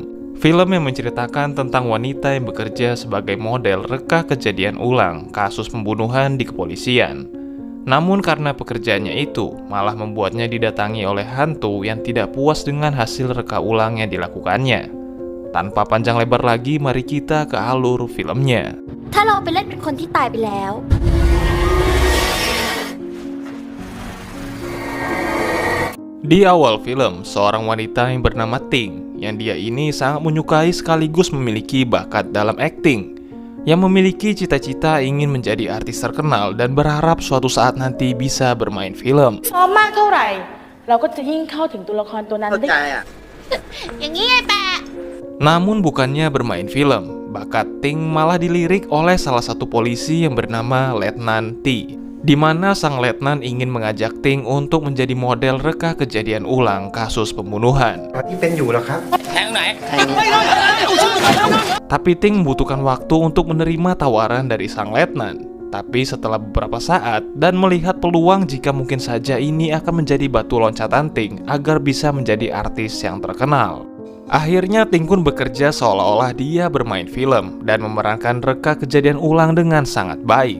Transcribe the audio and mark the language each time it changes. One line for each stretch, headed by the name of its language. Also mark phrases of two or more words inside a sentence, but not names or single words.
Indonesian: Film yang menceritakan tentang wanita yang bekerja sebagai model reka kejadian ulang kasus pembunuhan di kepolisian. Namun karena pekerjaannya itu malah membuatnya didatangi oleh hantu yang tidak puas dengan hasil reka ulang yang dilakukannya. Tanpa panjang lebar lagi, mari kita ke alur filmnya.
Thai: ถ้าเราไปเล่นเป็นคนที่ตายไปแล้ว
Indonesian: Di awal film, seorang wanita yang bernama Ting, yang dia ini sangat menyukai sekaligus memiliki bakat dalam akting, yang memiliki cita-cita ingin menjadi artis terkenal dan berharap suatu saat nanti bisa bermain film.
Thai: ซ้อมมากเท่าไหร่เราก็จะยิ่งเข้าถึงตัวละครตัวนั้นได้ อย่างนี้ไงแปะ
Indonesian: Namun bukannya bermain film, bakat Ting malah dilirik oleh salah satu polisi yang bernama Letnan T, di mana sang letnan ingin mengajak Ting untuk menjadi model reka kejadian ulang kasus pembunuhan.
Thai: ที่เป็นอยู่แล้วครับ
Indonesian: Tapi Ting membutuhkan waktu untuk menerima tawaran dari sang letnan. Tapi setelah beberapa saat dan melihat peluang jika mungkin saja ini akan menjadi batu loncatan Ting agar bisa menjadi artis yang terkenal, akhirnya Ting pun bekerja seolah-olah dia bermain film dan memerankan reka kejadian ulang dengan sangat baik.